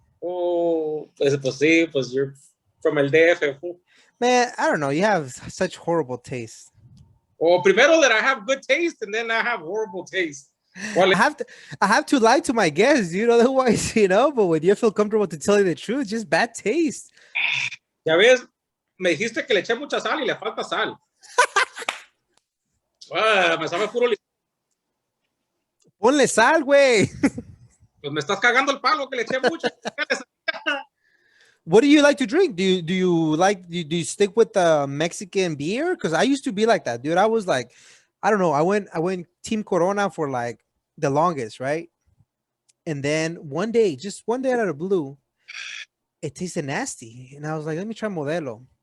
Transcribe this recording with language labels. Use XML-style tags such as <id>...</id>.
<en>Oh,</en> <es>pues sí, pues</es> <en>you're from El DF, fool. Man, I don't know. You have such horrible taste. Well, primero that I have good taste, and then I have horrible taste. Well, I have to lie to my guests, otherwise, but when you feel comfortable to tell you the truth, just bad taste.</en> <es>Ya ves, me dijiste que le eché mucha sal y le falta sal. Me sabe puro. Ponle sal, güey. Pues me estás cagando el palo que le eché mucho.</es> <en>What do you like to drink? Do you stick with the Mexican beer? Because I used to be like that, dude. I was like, I don't know. I went Team Corona for like the longest, right? And then just one day out of the blue, it tasted nasty, and I was like, let me try Modelo.</en>